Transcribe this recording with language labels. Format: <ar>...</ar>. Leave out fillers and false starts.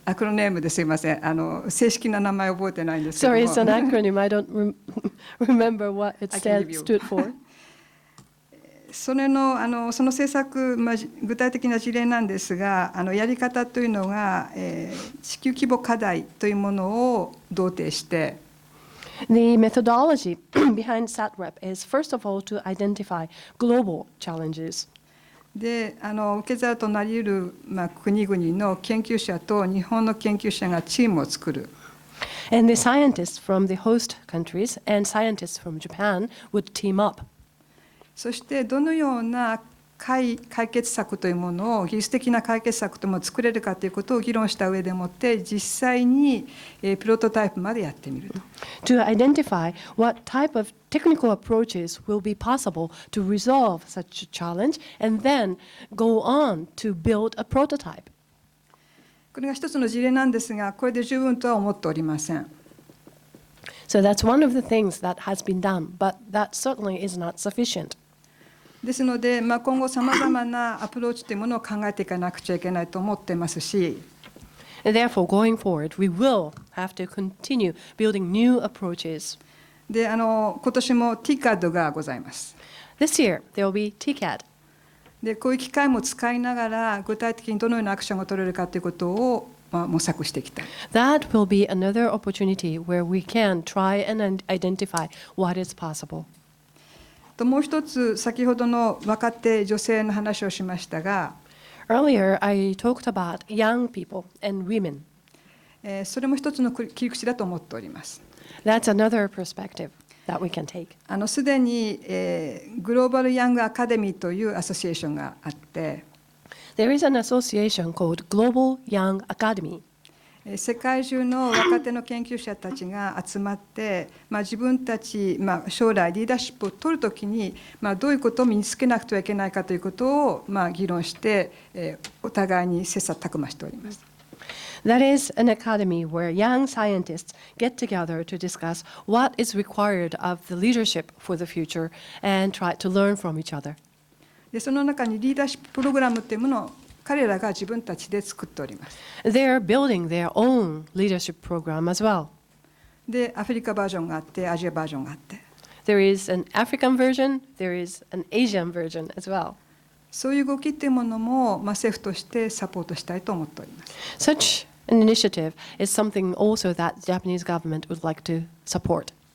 <ja>アクロネームですいません。正式な名前覚えてないんですけども。</ja> <en>Sorry, it's an acronym. I don't remember what it stood for.</en> <ja>その政策、具体的な事例なんですが、やり方というのが、地球規模課題というものを同定して、</ja> <en>The methodology behind SATREP is first of all to identify global challenges.</en> <ja>で、受け皿となり得る、国々の研究者と日本の研究者がチームを作る。</ja> <en>And the scientists from the host countries and scientists from Japan would team up.</en> <ja>そしてどのような解決策というものを技術的な解決策というものを作れるかということを議論した上でもって実際にプロトタイプまでやってみると。</ja> <en>To identify what type of technical approaches will be possible to resolve such a challenge and then go on to build a prototype.</en> <ja>これが一つの事例なんですが、これで十分とは思っておりません。</ja> <en>So that's one of the things that has been done, but that certainly is not sufficient.</en> <ja>ですので、今後さまざまなアプローチというものを考えていかなくちゃいけないと思っていますし、</ja> <en>And therefore, going forward, we will have to continue building new approaches.</en> <ja>で、今年も TCAD がございます。</ja> <en>This year, there will be TCAD.</en> <ja>で、こういう機会も使いながら具体的にどのようなアクションが取れるかということを、模索していきたい。</ja> <en>That will be another opportunity where we can try and identify what is possible.</en> <ja>ともう一つ、先ほどの若手女性の話をしましたが、</ja> <en>Earlier, I talked about young people and women.</en> <ja>それも一つの切り口だと思っております。</ja> <en>That's another perspective that we can take.</en> <ja>すでに、グローバル・ヤング・アカデミーというアソシエーションがあって、</ja> <en>There is an association called Global Young Academy.</en> <ja>世界中の若手の研究者たちが集まって、自分たち、将来リーダーシップを取るときに、どういうことを身につけなくてはいけないかということを、議論して、お互いに切磋琢磨しております。</ja> <en>That is an academy where young scientists get together to discuss what is required of the leadership for the future and try to learn from each other.</en> <ja>で、その中にリーダーシッププログラムというものを彼らが自分たちで作っております。</ja> <en>They're building their own leadership program as well.</en> <ja>で、アフリカバージョンがあって、アジアバージョンがあって、</ja> <en>There is an African version, there is an Asian version as well.</en> <ja>そういう動きというものも、政府としてサポートしたいと思っております。</ja> <en>Such An initiative is something also that the Japanese government would like to support.</en>